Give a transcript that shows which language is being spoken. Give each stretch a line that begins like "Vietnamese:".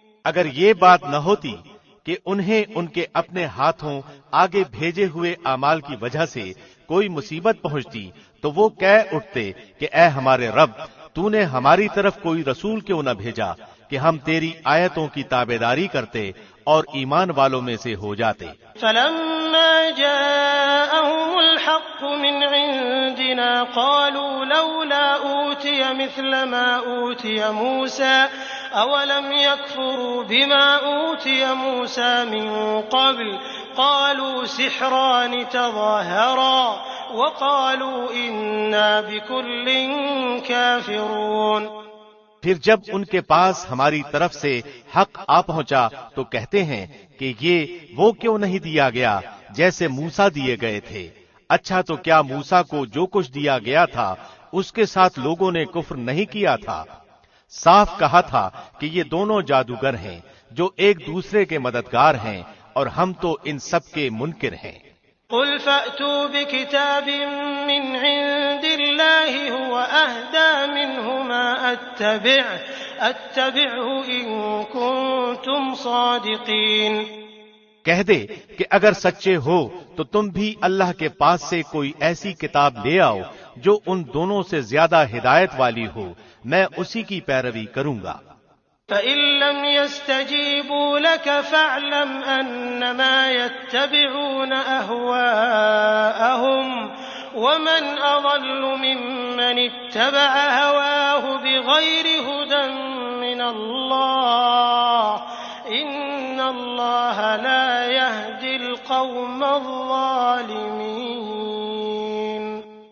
Urdu: اگر یہ بات نہ ہوتی کہ انہیں ان کے اپنے ہاتھوں آگے بھیجے ہوئے اعمال کی وجہ سے کوئی مصیبت پہنچتی تو وہ کہہ اٹھتے کہ اے ہمارے رب، تو نے ہماری طرف کوئی رسول کیوں نہ بھیجا کہ ہم تیری آیتوں کی تابعداری کرتے اور ایمان والوں میں سے ہو جاتے.
Arabic: فلما جاءهم الحق من عندنا قالوا لولا أوتي مثل ما أوتي موسى أولم يكفروا بما أوتي موسى من قبل قالوا سحران تظاهرا وقالوا إنا بكل كافرون.
Urdu: پھر جب ان کے پاس ہماری طرف سے حق آ پہنچا تو کہتے ہیں کہ یہ وہ کیوں نہیں دیا گیا جیسے موسیٰ دیے گئے تھے. اچھا تو کیا موسیٰ کو جو کچھ دیا گیا تھا اس کے ساتھ لوگوں نے کفر نہیں کیا تھا؟ صاف کہا تھا کہ یہ دونوں جادوگر ہیں جو ایک دوسرے کے مددگار ہیں، اور ہم تو ان سب کے منکر ہیں.
Arabic: قل فأتوا بكتاب من عند الله هو أهدى منه ما أتبعه إن كنتم صادقين.
Urdu: کہہ دے کہ اگر سچے ہو تو تم بھی اللہ کے پاس سے کوئی ایسی کتاب لے آؤ جو ان دونوں سے زیادہ ہدایت والی ہو، میں اسی کی پیروی کروں گا.
Arabic: فَإِن لَّمْ يَسْتَجِيبُوا لَكَ فَاعْلَمْ أَنَّمَا يَتَّبِعُونَ أَهْوَاءَهُمْ وَمَنْ أَضَلُّ مِمَّنِ اتَّبَعَ هَوَاهُ بِغَيْرِ هُدًى مِّنَ اللَّهِ إِنَّ اللَّهَ لَا يَهْدِي الْقَوْمَ الظَّالِمِينَ.